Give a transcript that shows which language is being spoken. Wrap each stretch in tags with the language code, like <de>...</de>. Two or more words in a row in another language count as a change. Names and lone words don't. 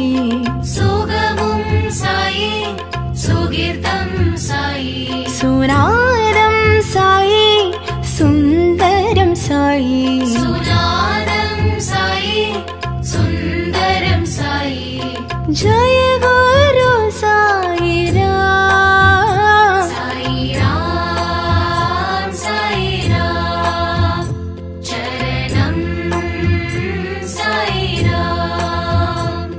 <ta>சுகமும் சாயி சுகிர்தம் சாயி சுனாதம் சாயி சுந்தரம் சாயி சுநாதம் சாயி சுந்தரம் சாயி</ta> <sa>जय गुरु साई राम साई राम चरणम साई राम</sa>